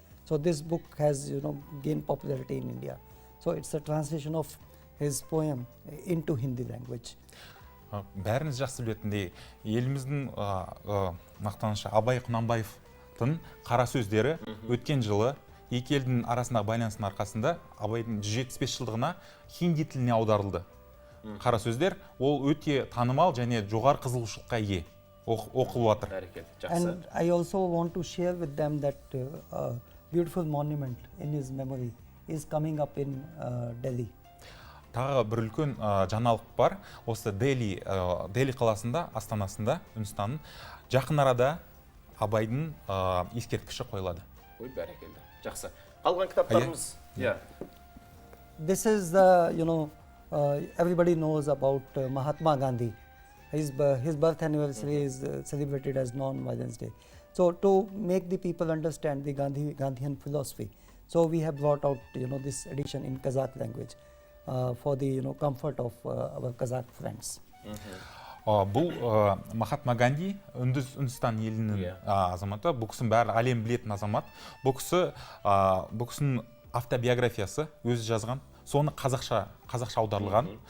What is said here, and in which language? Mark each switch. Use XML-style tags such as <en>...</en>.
<en>So this book has, gained popularity in India. So it's a translation of his poem into Hindi language.</en> <kk>Бәріңіз жақсы білетіндей, еліміздің мақтанышы Абай Құнанбаевтың қара сөздері өткен жылы екі елдің арасындағы байланыстың арқасында Абайдың 175 жылдығына хинди тіліне аударылды. Қара сөздер ол өте танымал және жоғары қызығушылыққа ие. Оқылып жатыр.</kk> <en>And I also want to share with them that a beautiful monument in his memory is coming up in Delhi.</en> <kk>Тағы бір үлкен жаңалық бар. Осы Дели қаласында, астанасында, Үндістанның жақын арада Абайдың ескерткіші қойылады. Ой, бәрекелді. Жақсы. Қалған кітаптарымыз?</kk> <en>This is the, everybody knows about Mahatma Gandhi. His birth anniversary is celebrated as Non-Violence Day. So to make the people understand the Gandhian philosophy, so we have brought out, this edition in Kazakh language. For the comfort of our Kazakh friends.</en> <kk>Бұл Махатма Ганди, Үндістан елінің азаматы, бұл кісінің бәрі әлем білетін азамат. Бұл кісінің автобиографиясы өзі жазған, соны қазақша аударылған.</kk>